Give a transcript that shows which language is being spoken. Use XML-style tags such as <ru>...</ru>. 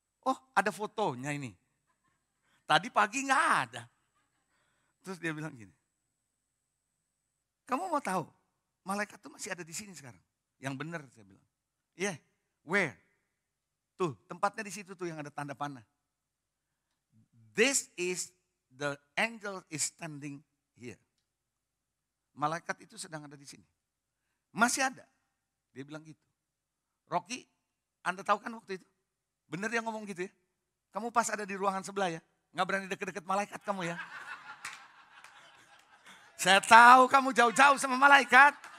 <id>Oh ada fotonya ini. Tadi pagi nggak ada. Terus dia bilang gini. Kamu mau tahu? Malaikat tuh masih ada di sini sekarang. Yang benar saya bilang.</id> <en>Yeah, where?</en> <id>Tuh tempatnya di situ tuh yang ada tanda panah.</id> <en>This is the angel is standing here.</en> <id>Malaikat itu sedang ada di sini. Masih ada. Dia bilang gitu. Rocky, Anda tahu kan waktu itu? Bener dia ngomong gitu ya? Kamu pas ada di ruangan sebelah ya? Nggak berani deket-deket malaikat kamu ya? Saya tahu kamu jauh-jauh sama malaikat.</id>